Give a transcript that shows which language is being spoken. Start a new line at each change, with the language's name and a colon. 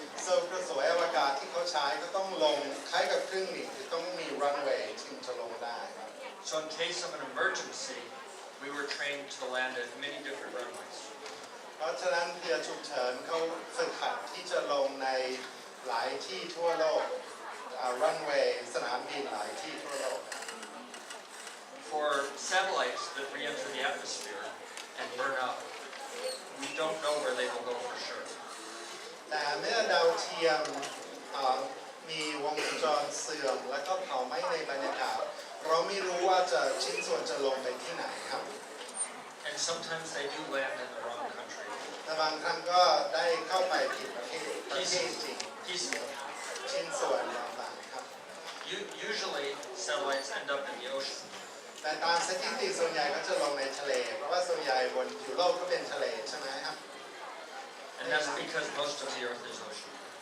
Thai: So กระสวยอวกาศที่เขาใช้ก็ต้องลงคล้ายกับเครื่องบินที่ต้องมี runway ถึงจะลงได้ครับ
English: So in case of an emergency, we were trained to land at many different runways.
Thai: เพราะฉะนั้นเรือฉุกเฉินเขาฝึกหัดที่จะลงในหลายที่ทั่วโลก runway สนามบินหลายที่ทั่วโลก
English: For satellites that re-enter the atmosphere and burn out, we don't know where they will go for sure.
Thai: แต่เมื่อดาวเทียมมีวงจรเสื่อมและก็เผาไหม้ในบรรยากาศเราไม่รู้ว่าจะชิ้นส่วนจะลงไปที่ไหนครับ
English: And sometimes they do land in the wrong country.
Thai: แต่บางครั้งก็ได้เข้าไปผิดประเทศจริง
English: Pieces.
Thai: ชิ้นส่วนต่างๆครับ
English: Usually, satellites end up in the ocean.
Thai: แต่ตามสถิติส่วนใหญ่ก็จะลงในทะเลเพราะว่าส่วนใหญ่บนผิวโลกก็เป็นทะเลใช่ไหมครับ
English: And that's because most of the Earth is ocean.